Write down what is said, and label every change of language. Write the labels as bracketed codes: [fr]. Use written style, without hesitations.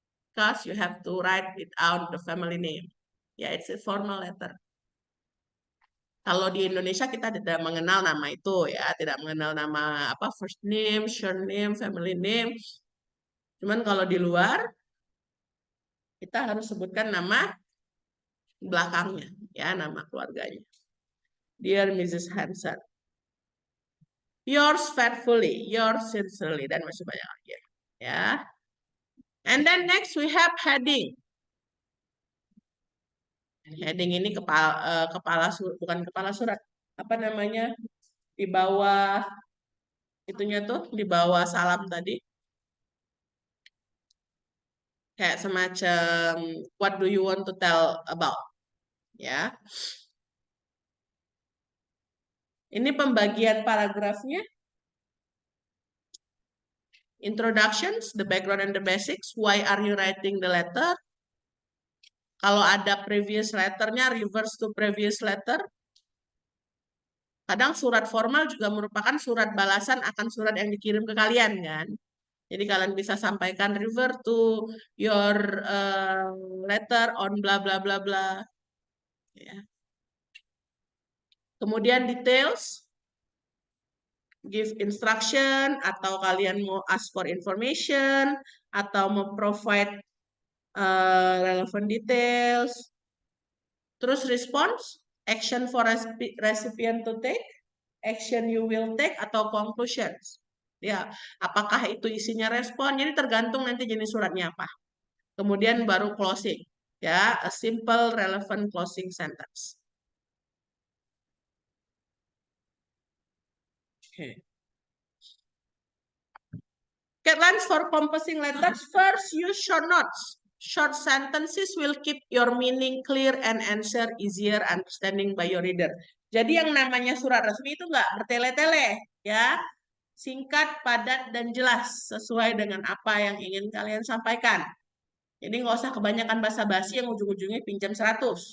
[en] Because you have to write it out the family name. Ya, it's a formal letter. [id] Kalau di Indonesia kita tidak mengenal nama itu ya, tidak mengenal nama apa first name, surname, family name. Cuman kalau di luar kita harus sebutkan nama belakangnya, ya nama keluarganya. [en] Dear Mrs. Hanson. Yours faithfully, yours sincerely, [id] dan masih banyak lagi. [en] Ya. And then next we have heading. [id] Heading ini kepala surat, bukan kepala surat. Apa namanya? Di bawah itunya tuh, di bawah salam tadi. Kayak semacam [en] what do you want to tell about? [id] Ya. Ini pembagian paragrafnya. [en] Introductions, the background and the basics. Why are you writing the letter? [id] Kalau ada [en] previous letternya, reverse to previous letter. [id] Kadang surat formal juga merupakan surat balasan akan surat yang dikirim ke kalian kan. Jadi kalian bisa sampaikan [en] refer to your letter on [id] bla bla bla bla. Ya. [en] Kemudian details, give instruction, [id] atau kalian mau [en] ask for information, atau mau provide relevant details. Terus response, action for recipient to take, action you will take, atau conclusions. [id] Ya, apakah itu isinya respon? Jadi tergantung nanti jenis suratnya apa. Kemudian baru closing. [en] Ya, a simple relevant closing sentence. Okay. Guidelines for composing letters. First, use short notes. Short sentences will keep your meaning clear and answer easier understanding by your reader. [id] Jadi yang namanya surat resmi itu nggak bertele-tele, ya. Singkat, padat, dan jelas sesuai dengan apa yang ingin kalian sampaikan. Jadi nggak usah kebanyakan basa-basi yang ujung-ujungnya pinjam 100.